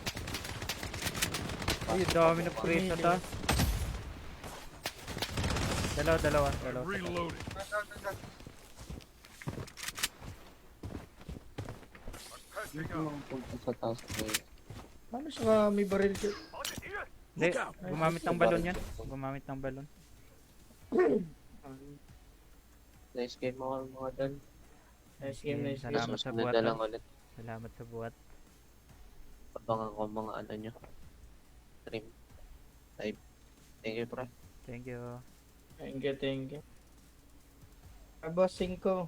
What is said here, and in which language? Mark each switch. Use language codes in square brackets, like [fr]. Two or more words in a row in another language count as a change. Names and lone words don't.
[tl] Ay, dami na presa sa taas. Dalawa, dalawa, dalawa. Reloading. Hindi [en] Catching [tl] ko [en] up. [tl] magpunta sa taas ko eh. Paano siya may baril ka? [zh] 好几敌人。 [tl] Hindi, [en] Look out. [tl] gumamit ng balon yan. Gumamit ng balon. [en] Nice game [tl] mga dal. [en] Nice game, nice game. [tl] Salamat sa Susunod buhat. na lang ulit. Salamat sa buhat. Abangan ko mga ano nyo. Stream. [en] Live. Thank you pre. Thank you. Thank you, thank you. [tl] Bossing ko.